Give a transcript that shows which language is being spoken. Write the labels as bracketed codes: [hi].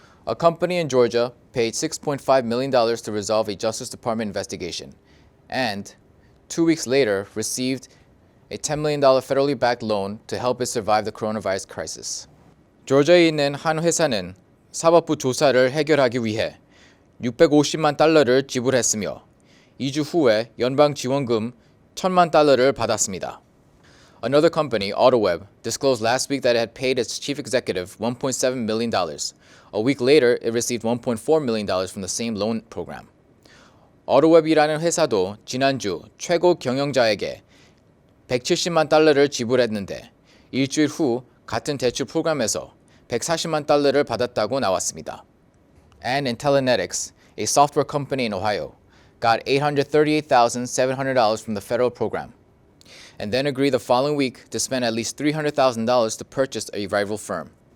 [en] A company in Georgia paid $6.5 million to resolve a Justice Department investigation, and 2 weeks later received a $10 million federally backed loan to help it survive the coronavirus crisis. [ko] 조지아에 있는 한 회사는 사법부 조사를 해결하기 위해 650만 달러를 지불했으며 2주 후에 연방 지원금 1,000만 달러를 받았습니다. [en] Another company, AutoWeb, disclosed last week that it had paid its chief executive $1.7 million. A week later, it received $1.4 million from the same loan program. [ko] AutoWeb이라는 회사도 지난주 최고 경영자에게 170만 달러를 지불했는데 일주일 후 같은 대출 프로그램에서 140만 달러를 받았다고 나왔습니다. [en] And Intellinetics, a software company in Ohio, got $838,700 from the federal program, and then agreed the following week to spend at least $300,000 to purchase a rival firm.